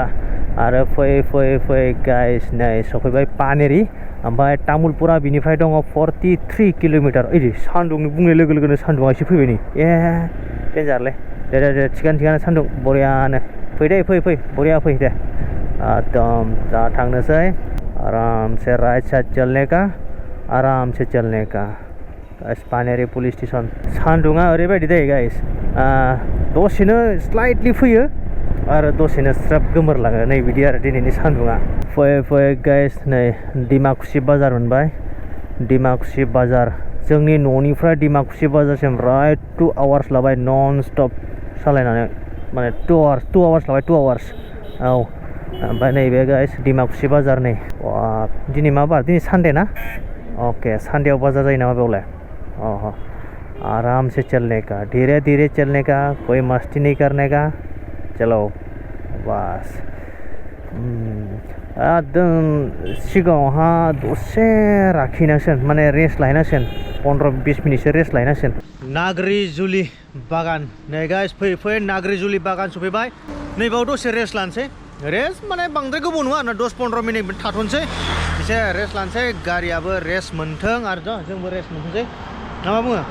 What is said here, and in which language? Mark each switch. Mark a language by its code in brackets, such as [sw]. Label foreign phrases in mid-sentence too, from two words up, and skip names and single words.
[brx] आरो फै गाइस नै सफैबाय पानेरि। ओमफ्राय तामुलपुरा बिनिफ्राय दङ 43 किल'मिटार। ओइ सान्दुंनि बुंनाय लोगो लोगोनो सान्दुङा एसे फैबाय नै देन्जारलै दे थिगानो सान्दुं बरियानो फै बरिया फै दे एकदम दा थांनोसै आरामसे [en] right side [hi] चलने का [brx] गाइस। पानेरि [en] police station [brx] सान्दुङा ओरैबायदि दै गाइस दसेनो स्लाइटलि फैयो आरो दसेनो स्राब गोमोरलाङो नै बिदि आरो दिनैनि सान्दुङा। फै गाइस नै डिमाकुसि बाजार मोनबाय। डिमाकुसि बाजार जोंनि न'निफ्राय डिमाकुसि बाजारसिम राइट 2 आवार्स लाबाय [en] non stop [brx] सालायनानै माने 2 आवार्स लाबाय 2 आवार्स औ। ओमफ्राय नैबे गाइस डिमाकुसि बाजार नै दिनै मा बार दिनै सानडे ना अके सानडेआव बाजार जायो नामा बेयावलाय [hi] आराम से चलने का धीरे चलने का कोई मस्ती नहीं करने का चलो बस। [brx] एकदम सिगाङावहा दसे लाखिनांसिगोन माने रेस्ट लाहैनांसिगोन 15-20 मिनिटसो रेस्ट लाहैनांसिगोन। नाग्रिजुलि बागान नै गाइस फै नाग्रिजुलि बागान सफैबाय। नैबाव दसे रेस्ट लानोसै रेस्ट माने बांद्राय गोबाव नङा आरोना 10-15 मिनिट थाथ'नोसै एसे रेस्ट लानोसै गारियाबो रेस्ट मोनथों आरो जोंबो रेस्ट मोनथोंसै ना मा बुङो।